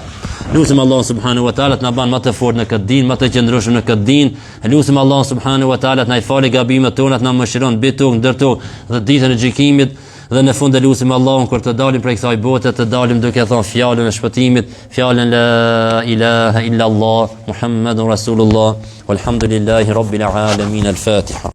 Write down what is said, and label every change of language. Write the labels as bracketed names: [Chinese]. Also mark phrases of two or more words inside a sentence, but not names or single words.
[Albanian] Lutim Allah [Arabic] سبحانه وتعالى [Albanian] të na ban më të fortë në këtë din, më të qëndrueshëm në këtë din. Lutim Allah [Arabic] سبحانه وتعالى [Albanian] të na i falë gabimet tona, të na mëshiron mbi tokë, ndër tokë dhe ditën e gjykimit. Dhe në fund e lutim Allahun kur të dalim prej kësaj bote, të dalim duke thënë fjalën e shpëtimit, fjalën [Arabic] لا إله إلا الله محمد رسول الله والحمد لله رب العالمين. [Albanian] Al-Fatiha.